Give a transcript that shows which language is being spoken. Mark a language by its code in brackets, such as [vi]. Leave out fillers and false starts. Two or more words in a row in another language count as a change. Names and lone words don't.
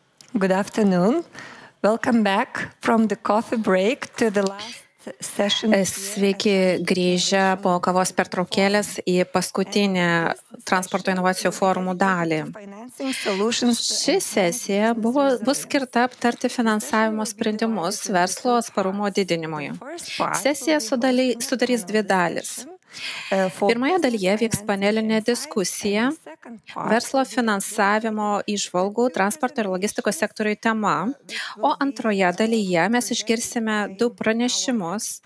[en] Good afternoon. Welcome back from the coffee break to the last session. [lt] Sveiki grįžę po kavos pertraukėlės į paskutinę transporto inovacijų forumų dalį. Ši sesija bus skirta aptarti finansavimo sprendimus verslo atsparumo didinimui. Sesija sudarys dvi dalis. Pirmoje dalyje vyks panelinė diskusija verslo finansavimo įžvalgų transporto ir logistikos sektoriui tema, o antroje dalyje mes išgirsime du pranešimus.